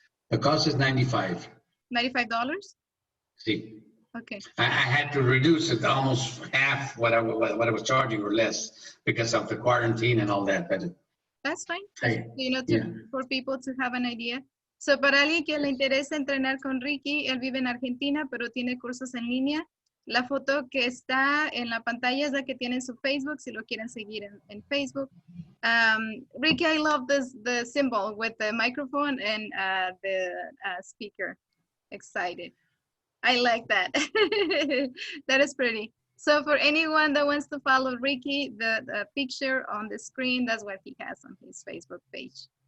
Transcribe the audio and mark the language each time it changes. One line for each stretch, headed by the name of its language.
English: The cost is 95. $95? See, Okay, I had to reduce it almost half what I was charging or less because of the quarantine and all that. But that's fine. hey, You know, yeah. for people to have an idea.
Spanish: So, para alguien que le interesa entrenar con Ricky, él vive en Argentina, pero tiene cursos en línea. La foto que está en la pantalla es la que tiene en su Facebook, si lo quieren seguir en Facebook.
English: Ricky, I love the symbol with the microphone and the speaker. Excited. I like that. That is pretty. So for anyone that wants to follow Ricky, the picture on the screen, that's what he has on his Facebook page.